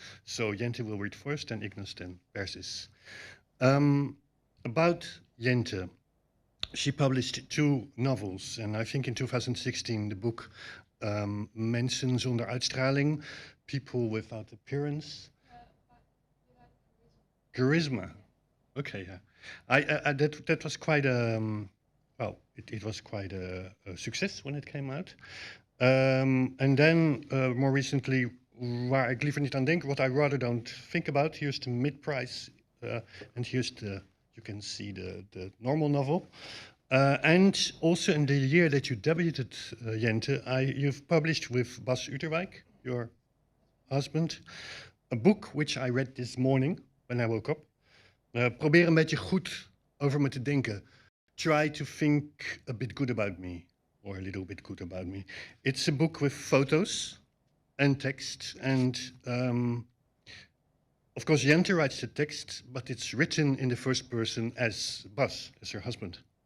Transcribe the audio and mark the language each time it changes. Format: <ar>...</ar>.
<en>So Jente will read first, and Ignas, then Persis. About Jente, she published 2 novels, and I think in 2016 the book Mensen zonder uitstraling, People Without Appearance. Charisma. Okay, yeah. That was quite a it was quite a success when it came out. And then more recently, Waar ik liever niet aan denk, What I Rather Don't Think About. Here's the mid-price, and here's you can see the normal novel. And also in the year that you debuted, Jente, you've published with Bas Uterwijk, your husband, a book which I read this morning when I woke up.</en> <nl>Probeer een beetje goed over me te denken.</nl> <en>Try to think a bit good about me, or a little bit good about me. It's a book with photos and text, and Of course, Jente writes the text, but it's written in the first person as Bas, as her husband.</en>